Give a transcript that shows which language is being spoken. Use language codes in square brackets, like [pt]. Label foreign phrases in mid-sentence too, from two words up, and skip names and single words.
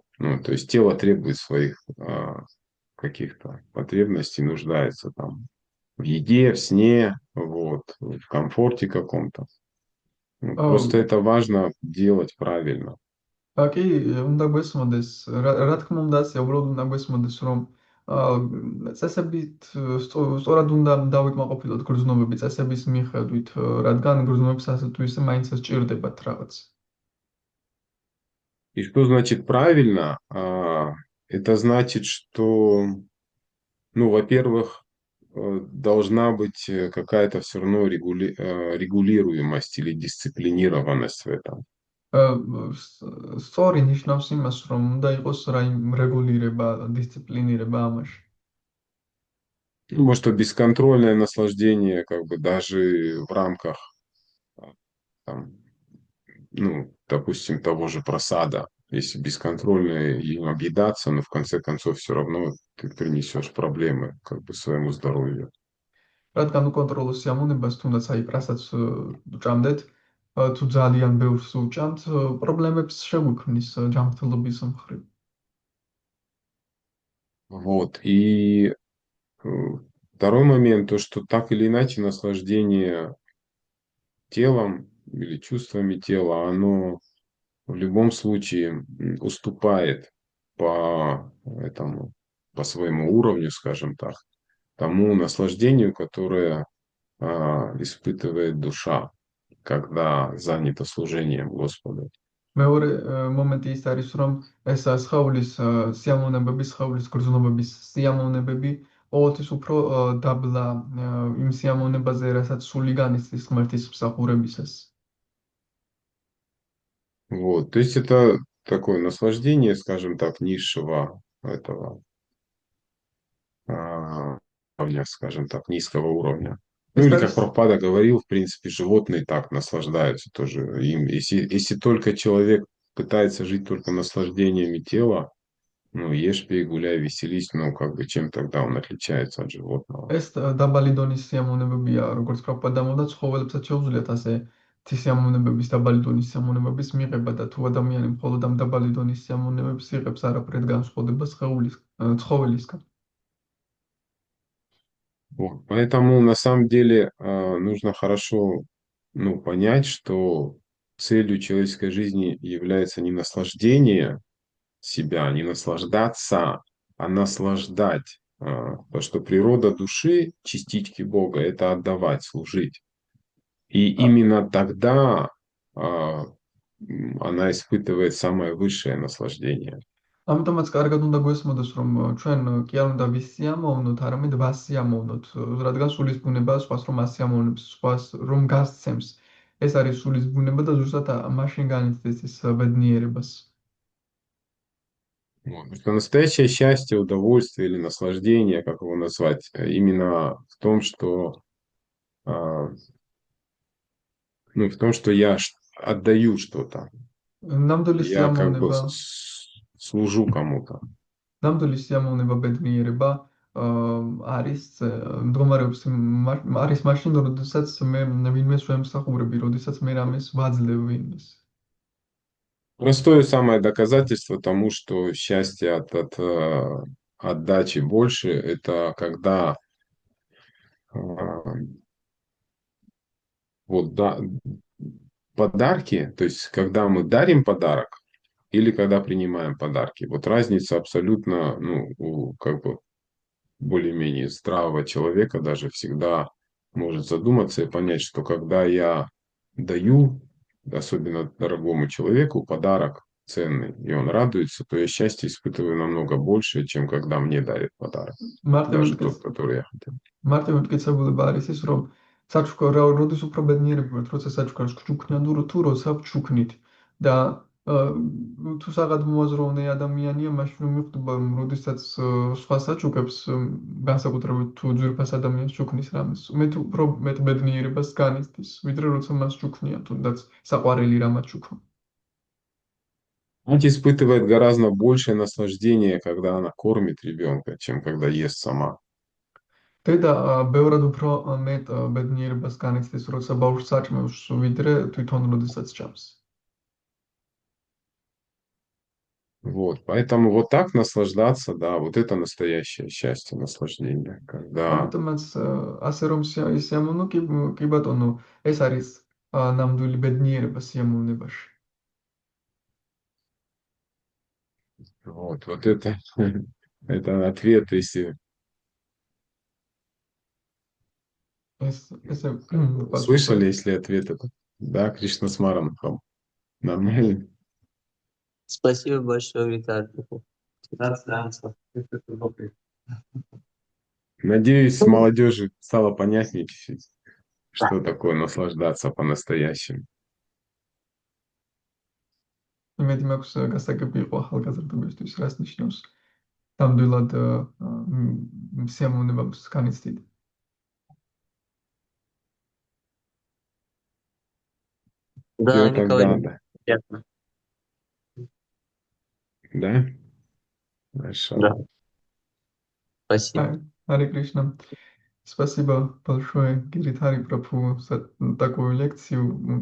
[ru] Ну, то есть тело требует своих каких-то потребностей, нуждается там в еде, в сне, вот, в комфорте каком-то. Ну, აა, просто это важно делать правильно. [ka] კი, უნდა გვესმოდეს, რა თქმა უნდა, ასე უბრალოდ უნდა გვესმოდეს, რომ წესებით სწორად უნდა დავიკმაყოფილოთ გრძნობები წესების მიხედვით, რადგან გრძნობებს ასე თუ ისე მაინც სჭირდებათ რაღაც. [ru] И что значит правильно? Это значит, что, ну, во-первых, должна быть какая-то все равно регулируемость или дисциплинированность в этом. [ka] სწორი ნიშნავს იმას, რომ უნდა იყოს რეგულირება, დისციპლინირება ამაში. [ru] Потому что бесконтрольное наслаждение, как бы даже в рамках, там, ну, допустим, того же просада, если бесконтрольно им объедаться, но в конце концов все равно ты принесешь проблемы как бы своему здоровью. [ka] რადგან უკონტროლო სიამოვნებას, თუნდაც აი პრასაც უჭამდეთ, თუ ძალიან ბევრს უჭამთ, პრობლემებს შეგვიქმნის ჯანმრთელობის მხრივ. [ru] Вот. И второй момент, то, что так или иначе наслаждение телом или чувствами тела, оно в любом случае уступает по этому, по своему уровню, скажем так, тому наслаждению, которое испытывает душа, когда занята служением Господу. [ka] მეორე მომენტი ის არის, რომ ეს სხეულის სიამოვნებები, სხეულის გრძნობების სიამოვნებები ყოველთვის უფრო დაბლა იმ სიამოვნებაზე, რასაც სული განიცდის ღმერთის მსახურებისას. [ru] Вот, то есть это такое наслаждение, скажем так, низшего этого уровня, скажем так, низкого уровня. Ну или, как Прабхупада говорил, в принципе, животные так наслаждаются тоже им. Если только человек пытается жить только наслаждениями тела, ну, ешь, пей, гуляй, веселись, ну, как бы, чем тогда он отличается от животного? [ka] ეს დაბალი დონის სიამოვნებებია, როგორც პრაბჰუპადა ამბობდა, ცხოველებსაც შეუძლიათ ასე სიამოვნებების, დაბალი დონის სიამოვნებების მიღება და თუ ადამიანი მხოლოდ ამ დაბალი დონის სიამოვნებებს იღებს, არაფრით განსხვავდება ცხოველისგან. [ru] Вот. Поэтому на самом деле нужно хорошо, ну, понять, что целью человеческой жизни является не наслаждение себя, не наслаждаться, а наслаждать. Потому что природа души, частички Бога, это отдавать, служить. И именно тогда она испытывает самое высшее наслаждение. [ka] ამიტომაც კარგად უნდა გვესმოდეს, რომ ჩვენ კი არ უნდა ვისიამოვნოთ, არამედ ვასიამოვნოთ, რადგან სულის ბუნება სხვას რომ ასიამოვნებს, სხვას რომ გასცემს. ეს არის სულის ბუნება და ზუსტად მაშინ განიცდის ეს ბედნიერებას. [ru] Потому что настоящее счастье, удовольствие или наслаждение, как его назвать, именно в том, что, ну, в том, что я отдаю что-то. Я как бы служу кому-то. [ka] ნამდვილი სიამოვნება, ბედნიერება არის მდგომარეობს არის მაშინ, როდესაც მე ვინმეს ვემსახურები, როდესაც მე რამეს ვაძლევ ვინმეს. [ru] Простое самое доказательство тому, что счастье от отдачи больше, это когда вот да, подарки, то есть когда мы дарим подарок или когда принимаем подарки. Вот разница абсолютно, ну, у как бы более-менее здравого человека даже всегда может задуматься и понять, что когда я даю, особенно дорогому человеку, подарок ценный, и он радуется, то я счастье испытываю намного больше, чем когда мне дарят подарок. Даже тот, который я хотел. [ka] მარტივი მტკიცებულება არის ის, რომ როდის უფრო ბედნიერები ვართ, როცა საჩუქარს გჩუქნიან თუ როცა ვჩუქნით და თუ საღად მოაზროვნე ადამიანია, მაშინ მიხვდება, რომ როდესაც სხვა საჩუქებს, განსაკუთრებით თუ ძვირფას ადამიანს ჩუქნის რამეს, მეტ უფრო მეტ ბედნიერებას განიცდის, ვიდრე როცა მას ჩუქნიან, თუნდაც საყვარელი რამაც ჩუქვა. [ru] Мать испытывает гораздо большее наслаждение, когда она кормит ребенка, чем когда ест сама. [ka] დედა ბევრად უფრო მეტ ბედნიერებას განიცდის, როცა ბავშვს საჭმევს, ვიდრე თვითონ როდესაც ჭამს. [ru] Вот, поэтому вот так наслаждаться, да, вот это настоящее счастье, наслаждение, когда... [ka] ამიტომაც ასე რომ სიამოვნო, კი ბატონო, ეს არის ნამდვილი ბედნიერება სიამოვნებაში. [ru] Вот это ответ, если [ka] ესე [ru] слышали, если ответ это, да, Кришна Смаранхам. Нормально? Спасибо большое, Виталий. Надеюсь, молодежи стало понятнее чуть-чуть, что такое наслаждаться по-настоящему. იმედი მაქვს გასაგები იყო ახალგაზრდებისთვის, რას ნიშნავს ნამდვილად სიამოვნებას განიცდით. Да, Всё, Николай, тогда, да. приятно. Да? Хорошо. Да. Спасибо. Харе Кришна. Спасибо большое, Гирит Харипрабху, за такую лекцию.